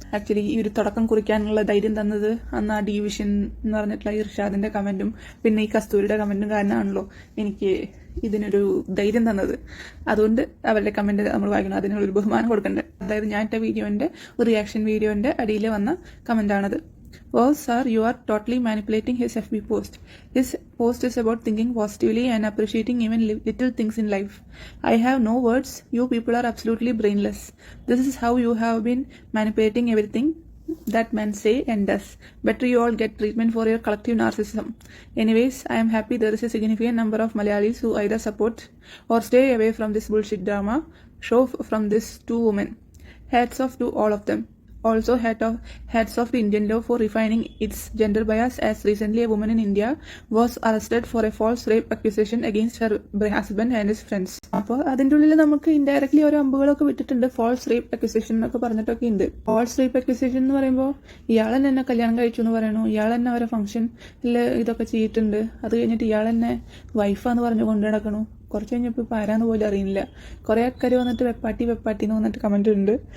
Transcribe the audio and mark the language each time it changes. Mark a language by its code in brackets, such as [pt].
[ml] Actually ഈ ഒരു തുടക്കം കുറിക്കാനുള്ള ധൈര്യം തന്നത് അന്ന് ആ ഡിവിഷൻ എന്ന് പറഞ്ഞിട്ടുള്ള ഇർഷാദിന്റെ കമന്റും പിന്നെ ഈ കസ്തൂരിയുടെ കമന്റും കാരണമാണല്ലോ എനിക്ക് ഇതിനൊരു ധൈര്യം തന്നത്. അതുകൊണ്ട് അവരുടെ കമന്റ് നമ്മൾ വായിക്കണം, അതിനൊരു ബഹുമാനം കൊടുക്കണ്ടേ. അതായത് ഞാൻ ഇട്ട വീഡിയോന്റെ റിയാക്ഷൻ വീഡിയോന്റെ അടിയിൽ വന്ന കമന്റാണത്. [en] Oh, sir, you are totally manipulating his FB post. His post is about thinking positively and appreciating even little things in life. I have no words. You people are absolutely brainless. This is how you have been manipulating everything that men say and does. Better you all get treatment for your collective narcissism. Anyways, I am happy there is a significant number of Malayalis who either support or stay away from this bullshit drama show from these two women. Hats off to all of them. Also, hats off to Indian law for refining its gender bias, as recently a woman in India was arrested for a false rape accusation against her husband and his friends. [ml] അപ്പോൾ അതിൻ്റെ ഉള്ളിൽ നമുക്ക് indirectly ഓരോ അമ്പുകളൊക്കെ വിട്ടിട്ടുണ്ട്. False rape accusation എന്നൊക്കെ പറഞ്ഞിട്ടൊക്കെ ഉണ്ട്. False rape accusation എന്ന് പറയുമ്പോൾ ഇയാൾ തന്നെ കല്യാണം കഴിച്ചു എന്ന് പറയണു, ഇയാൾ തന്നെ അവരെ ഫംഗ്ഷനിൽ ഇതൊക്കെ ചെയ്തിട്ടുണ്ട്, അത് കഴിഞ്ഞിട്ട് ഇയാൾ തന്നെ വൈഫാന്ന് പറഞ്ഞു കൊണ്ടു നടക്കണു. കുറച്ച് കഴിഞ്ഞപ്പോൾ ഇപ്പോൾ ആരാന്ന് പോലും അറിയില്ല. കുറേ ആൾക്കാർ വന്നിട്ട് വെപ്പാട്ടി എന്ന് വന്നിട്ട് കമന്റ് ഉണ്ട്.